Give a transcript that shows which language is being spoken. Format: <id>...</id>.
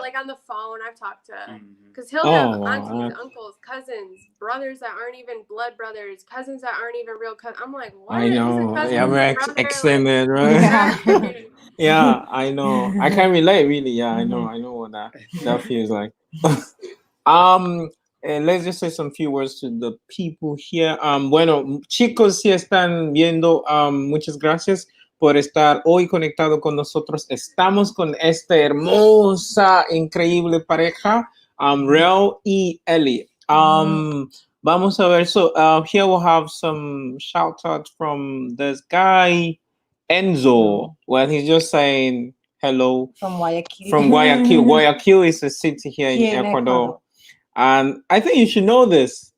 <en>Like on the phone, I've talked to, because he'll have aunties, uncles, cousins, brothers that aren't even blood brothers, cousins that aren't even real cousins. I'm like, what? I know. Yeah, we're extended, right? Yeah. Yeah, I know. I can relate, really. Yeah, I know what that feels like. Let's just say some few words to the people here.</en> <es>Bueno, chicos, si están viendo, muchas gracias por estar hoy conectado con nosotros. Estamos con esta hermosa, increíble pareja, Rell y Ellie. Vamos a ver.</es> <en>So here we'll have some shout outs from this guy, Enzo. Well, he's just saying hello from Guayaquil. From Guayaquil. Guayaquil is a city here in Ecuador. And I think you should know this.</en>